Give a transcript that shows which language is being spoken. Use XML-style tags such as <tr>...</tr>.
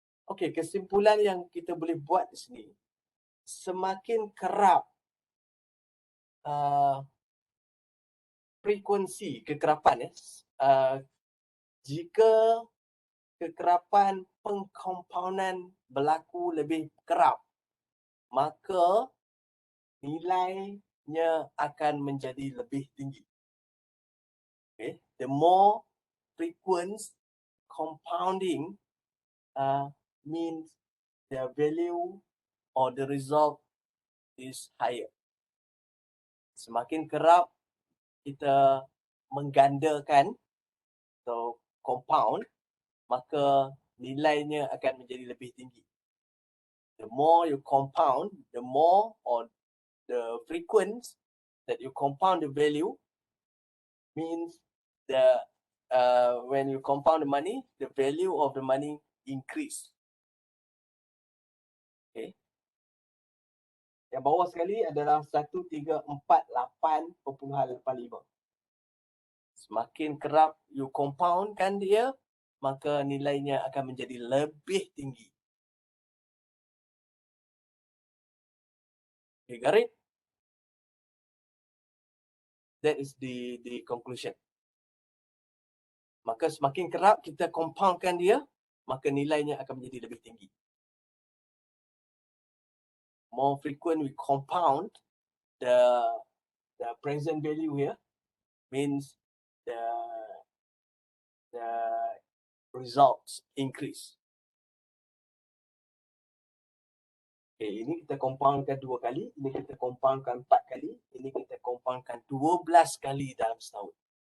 <ms>Okey, kesimpulan yang kita boleh buat di sini, semakin kerap frekuensi kekerapan jika kekerapan pengkompaunan berlaku lebih kerap, maka nilainya akan menjadi lebih tinggi.</ms> <en>Okay, the more frequent compounding means the value or the result is higher.</en> <ms>Semakin kerap kita menggandakan atau compound, maka nilainya akan menjadi lebih tinggi.</ms> <en>The more you compound, the more or the frequent that you compound the value means the when you compound the money, the value of the money increase. Okay.</en> <ms>Yang bawah sekali adalah 1348.85. Semakin kerap you compoundkan dia, maka nilainya akan menjadi lebih tinggi.</ms> <en>You got it? That is the conclusion.</en> <ms>Maka semakin kerap kita compoundkan dia, maka nilainya akan menjadi lebih tinggi.</ms> <en>More frequent we compound the present value here, means the results increase.</en> <ms>Okay, ini kita compoundkan 2 kali, ini kita compoundkan 4 kali, ini kita compoundkan 12 kali dalam setahun.</ms>